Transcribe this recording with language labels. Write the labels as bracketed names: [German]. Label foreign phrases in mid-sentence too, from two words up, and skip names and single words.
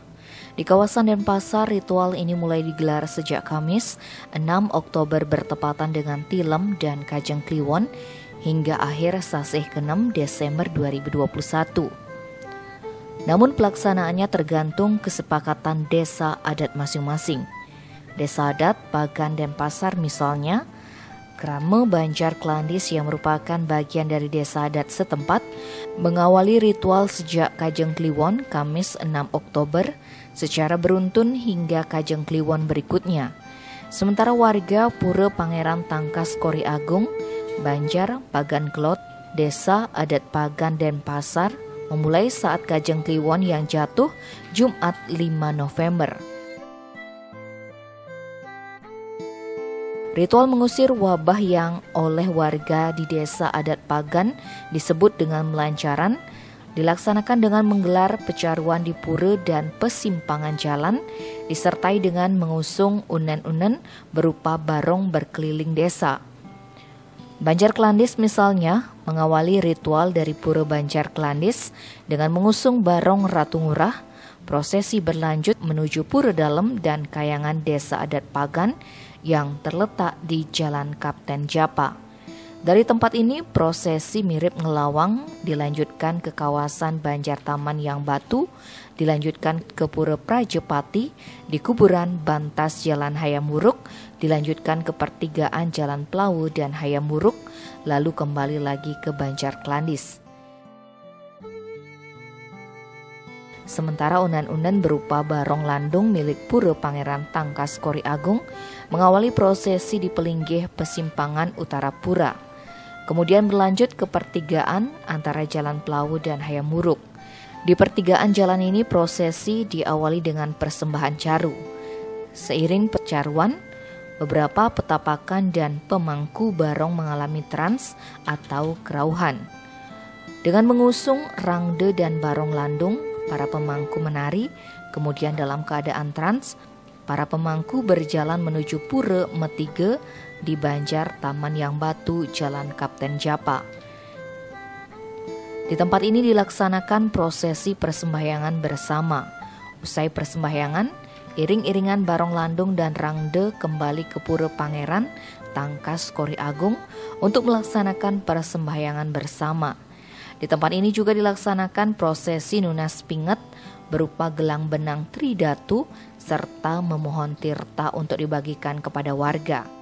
[Indonesian] Di kawasan Denpasar, ritual ini mulai digelar sejak Kamis 6 Oktober bertepatan dengan Tilem dan Kajang Kliwon hingga akhir sasih ke-6 Desember 2021. Namun pelaksanaannya tergantung kesepakatan desa adat masing-masing. Desa adat Pagan Denpasar misalnya, Krame Banjar Klandis yang merupakan bagian dari desa adat setempat mengawali ritual sejak Kajang Kliwon Kamis 6 Oktober secara beruntun hingga Kajang Kliwon berikutnya. Sementara warga Pura Pangeran Tangkas Kori Agung, Banjar, Pagan Klot, Desa Adat Pagan Denpasar memulai saat Kajang Kliwon yang jatuh Jumat 5 November. Ritual mengusir wabah yang oleh warga di desa adat Pagan disebut dengan melancaran, dilaksanakan dengan menggelar pecaruan di pura dan pesimpangan jalan, disertai dengan mengusung unen-unen berupa barong berkeliling desa. Banjar Klandis misalnya mengawali ritual dari Pura Banjar Klandis dengan mengusung barong Ratu Ngurah. Prosesi berlanjut menuju Pura Dalam dan Kayangan Desa Adat Pagan yang terletak di Jalan Kapten Japa. Dari tempat ini, prosesi mirip ngelawang dilanjutkan ke kawasan Banjar Taman Yang Batu, dilanjutkan ke Pura Prajepati, di kuburan Bantas Jalan Hayam Wuruk, dilanjutkan ke pertigaan Jalan Plawu dan Hayam Wuruk, lalu kembali lagi ke Banjar Klandis. Sementara unen-unen berupa barong landung milik Pura Pangeran Tangkas Kori Agung mengawali prosesi di pelinggih pesimpangan utara pura. Kemudian berlanjut ke pertigaan antara Jalan Plawu dan Hayam Wuruk. Di pertigaan jalan ini prosesi diawali dengan persembahan caru. Seiring pecaruan, beberapa petapakan dan pemangku barong mengalami trans atau kerauhan. Dengan mengusung rangde dan barong landung, para pemangku menari, kemudian dalam keadaan trans, para pemangku berjalan menuju Pura Metige di Banjar Taman Yang Batu, Jalan Kapten Japa. Di tempat ini dilaksanakan prosesi persembahyangan bersama. Usai persembahyangan, iring-iringan barong landung dan rangde kembali ke Pura Pangeran Tangkas Kori Agung untuk melaksanakan persembahyangan bersama. Di tempat ini juga dilaksanakan prosesi Nunas Pinget berupa gelang benang Tridatu serta memohon tirta untuk dibagikan kepada warga.